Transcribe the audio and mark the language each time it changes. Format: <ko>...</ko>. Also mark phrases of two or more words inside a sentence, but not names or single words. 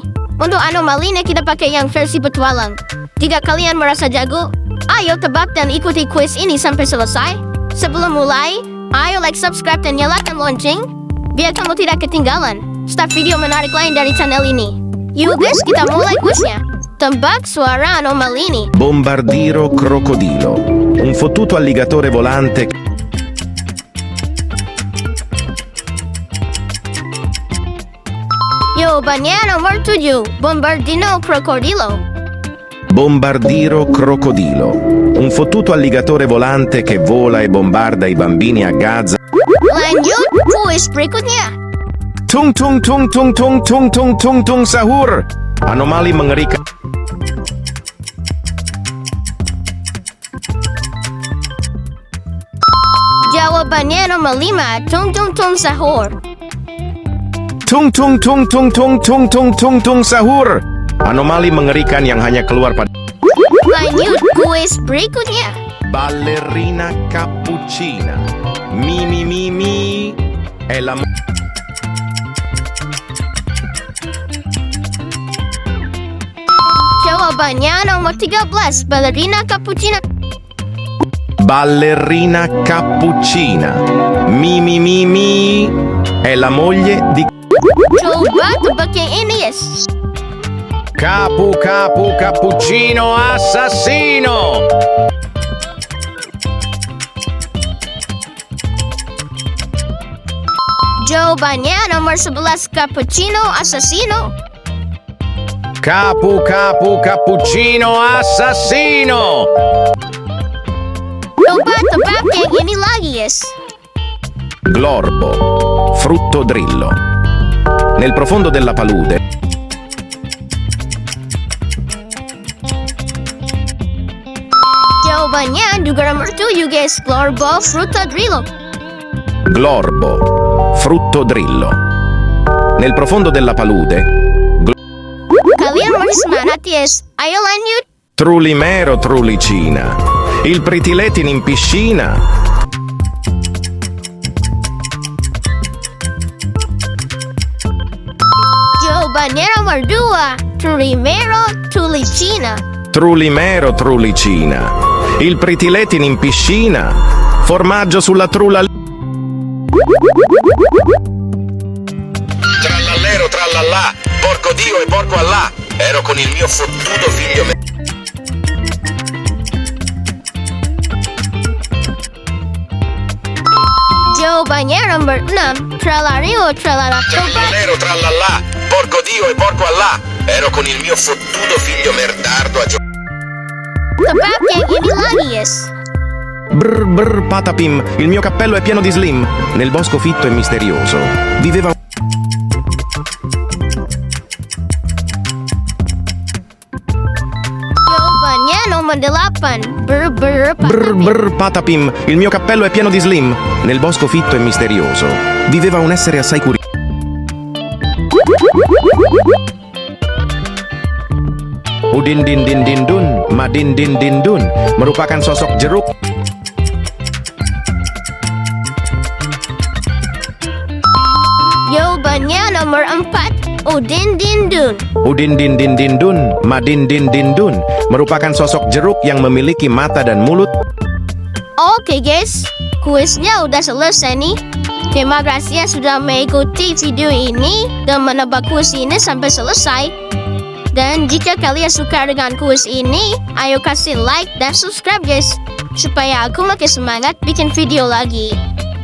<id>Untuk anomalinya kita pakai yang versi petualang. Jika kalian merasa jago, ayo tebak dan ikuti kuis ini sampai selesai. Sebelum mulai, ayo</id> <en>like, subscribe,</en> <id>dan nyalakan lonceng, biar kamu tidak ketinggalan start video menarik lain dari channel ini. Yuk guys, kita mulai kuisnya. Tebak suara anomali ini.</id> <it>Bombardiro crocodilo. Un fottuto alligatore volante.</it> <id>Jawabannya nomor 7.</id> <it>Bombardino crocodilo. Bombardiro crocodilo. Un fottuto alligatore volante che vola e bombarda i bambini a Gaza.</it> <id>Lanjut kuis berikutnya. Tung tung tung tung tung tung tung tung tung sahur. Anomali mengerikan. Jawabannya nomor 5. Tung tung tung sahur. Tung tung tung tung tung tung tung tung tung sahur. Anomali mengerikan yang hanya keluar pada. Lanjut kuis berikutnya.</id> <it>Ballerina cappuccina. Mi mi mi mi. È la</it> <id>Jawabannya nomor 13.</id> <it>Ballerina cappuccino. Ballerina cappuccina. Mi mi mi mi. È la moglie di</it> <id>Coba tebak yang ini, yes.</id> <it>Cappuccino Assasino.</it> <id>Jawabannya nomor 11.</id> <it>Cappucino Assasino. Cappuccino Assasino.</it> <id>Coba tebak yang ini lagi, yes.</id> <it>Glorbo, frutto drillo. Nel profondo della palude.</it> <id>Jawabannya juga nomor 7, guys.</id> <it>Glorbo frutto drillo. Glorbo, frutto drillo. Nel profondo della palude.</it> <id>Kalian masih semangat, yes. Ayo lanjut.</id> <it>Trulimero trulicina. Il pritiletin in piscina.</it> <id>Jawabannya nomor 2.</id> <it>Trulimero trulicina. Trulimero trulicina. Il pritiletin in piscina. Formaggio sulla trulla. Trallallero trallallà. Porco Dio e porco Allah. Ero con il mio fottuto figlio.</it> <id>Jawabannya nomor 6.</id> <it>Tralario tralala. Trallallero trallallà. Porco Dio e porco Allah. Ero con il mio fottuto figlio merdardo a giocare.</it> <id>Tebak yang ini lagi, yes.</id> <it>Brr brr patapim. Il mio cappello è pieno di slim. Nel bosco fitto e misterioso viveva.</it> <id>Jawabannya nomor 8.</id> <it>Brr brr Brr patapim. brr patapim. Il mio cappello è pieno di slim. Nel bosco fitto e misterioso viveva un essere assai curioso.</it> <id>Udin din din din dun, madin din din dun, merupakan sosok jeruk. Jawabannya nomor 4. Udin din dun. Udin din din din dun, madin din din dun, merupakan sosok jeruk yang memiliki mata dan mulut. Oke guys, kuisnya udah selesai nih. Terima kasih yang sudah mengikuti video ini dan menebak kuis ini sampai selesai. Dan jika kalian suka dengan kuis ini, ayo kasih like dan</id> <en>subscribe guys,</en> <id>supaya aku makin semangat bikin video lagi.</id>